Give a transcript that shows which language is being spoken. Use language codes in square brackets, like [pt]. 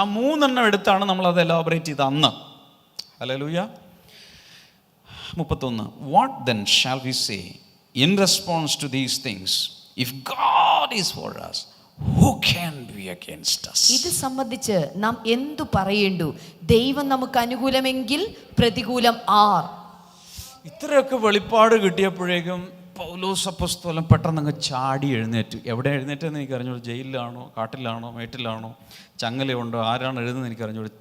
[ml] ആ 3 എടുത്താണ് നമ്മൾ അത് എലാബറേറ്റ് ചെയ്ത് അന്ന്. Hallelujah. 31. [en] What then shall we say in response to these things? If God is for us, who can be against us? [ml] ഇത് സംബന്ധിച്ച് നാം എന്തു പറയേണ്ടു? ദൈവം നമുക്ക് അനുകൂലമെങ്കിൽ പ്രതികൂലം ആർ? ഇത്രയൊക്കെ വെളിപ്പാട് കിട്ടിയപ്പോഴേക്കും പൗലോസ് അപ്പോസ്തലൻ പെട്ടെന്ന് അങ്ങ് ചാടി എഴുന്നേറ്റു. എവിടെ എഴുന്നേറ്റെന്ന് എനിക്ക് അറിഞ്ഞോളൂ. ജയിലിലാണോ, കാട്ടിലാണോ, മേട്ടിലാണോ, ചങ്ങലയുണ്ടോ, ആരാണ് എഴുതുന്നത് എനിക്ക് അറിഞ്ഞോളൂ.